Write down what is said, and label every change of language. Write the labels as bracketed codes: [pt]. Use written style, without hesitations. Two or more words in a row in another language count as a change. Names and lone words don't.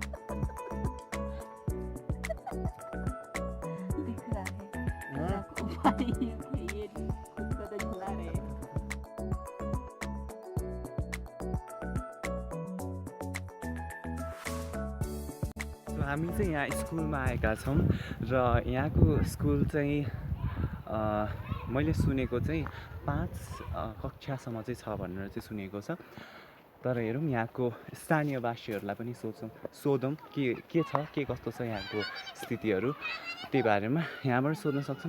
[hi] दिख रहा है हाँ? ये खुद को तो झुला रहे हैं। [ne] हामी चाहिँ यहाँ स्कुलमा आएका छौँ र यहाँको स्कुल चाहिँ मैले सुनेको चाहिँ 5 कक्षासम्म चाहिँ छ भनेर चाहिँ सुनेको छ तर हेरौँ यहाँको स्थानीयवासीहरूलाई पनि सोधौँ के छ के कस्तो छ यहाँको स्थितिहरू त्यही बारेमा यहाँबाट सोध्न सक्छौँ।